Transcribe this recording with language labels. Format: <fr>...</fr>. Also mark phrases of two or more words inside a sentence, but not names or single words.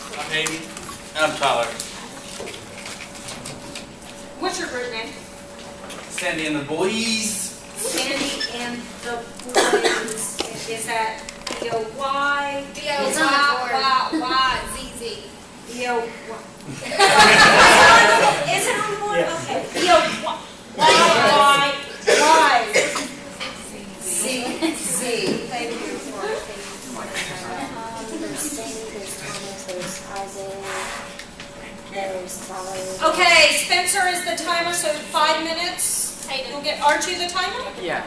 <en>Maybe. I'm Tyler. What's your group name? Sandy and the boys. Sandy and the Boys. Is that B-O-Y? B-O-Y-Y-Y-Z-Z. B-O-Y. Is it on the board? Okay. B-O-Y-Y. Z-Z. Thank you for There's Sandy, there's Thomas, there's Isaac, there's Tyler. Okay, Spencer is the timer, so 5 minutes. You'll get, aren't you the timer? Yeah.</en>